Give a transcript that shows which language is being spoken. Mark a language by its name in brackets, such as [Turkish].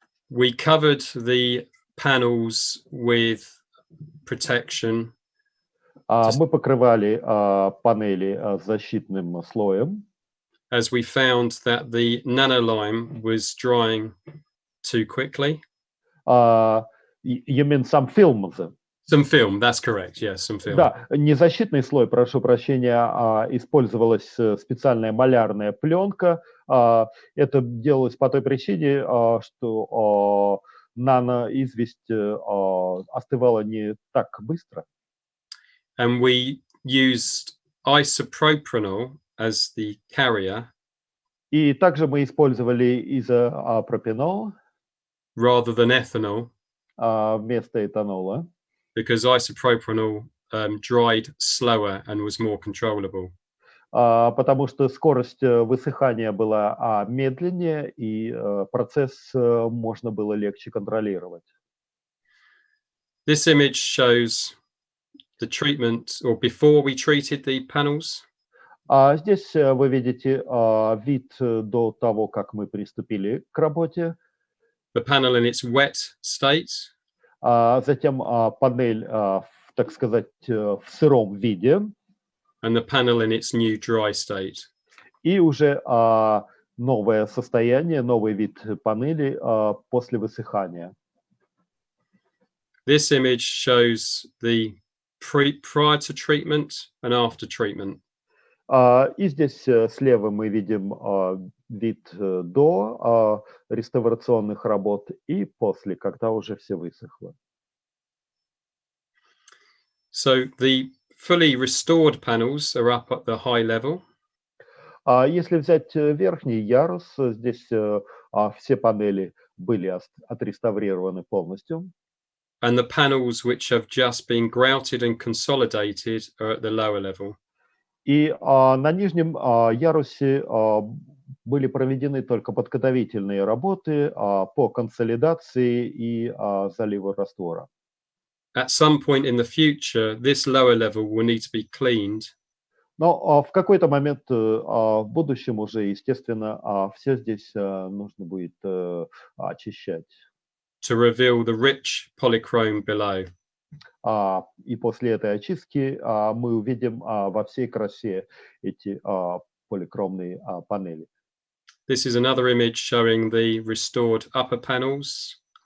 [English] We covered the panels with protection. [Russian] Мы покрывали панели защитным слоем, [English] As we found that the nanolime was drying too quickly. You mean some films? Some film, that's correct, yes, some film. [Russian] Да, не защитный слой, прошу прощения, использовалась специальная малярная пленка. Это делалось по той причине, что наноизвесть остывала не так быстро. [English] And we used isopropanol as the carrier [Russian] И также мы использовали изопропенол [English] rather than ethanol [Russian] вместо этанола, [English] because isopropanol dried slower and was more controllable. [Russian] потому что скорость высыхания была медленнее, и процесс можно было легче контролировать. [English] This image shows the treatment, or before we treated the panels. [Russian] Здесь вы видите вид до того, как мы приступили к работе. [English] The panel in its wet state, [Russian] Затем панель, так сказать, в сыром виде. [English] and the panel in its new dry state. [Russian] И уже новое состояние, новый вид панели после высыхания. [English] This image shows the prior to treatment and after treatment. [Russian] И здесь слева мы видим вид до реставрационных работ и после, когда уже все высохло. [English] So the fully restored panels are up at the high level. [Russian] Если взять верхний ярус, здесь все панели были отреставрированы полностью. [English] And the panels which have just been grouted and consolidated are at the lower level. [Russian] И на нижнем ярусе были проведены только подготовительные работы по консолидации и заливу раствора. [English] At some point in the future, this lower level will need to be cleaned. [Russian] Но в какой-то момент в будущем уже, естественно, все здесь нужно будет очищать. [English] To reveal the rich polychrome below. [Russian] И после этой очистки мы увидим во всей красе эти поликромные панели. [English] This is another image showing the restored upper panels.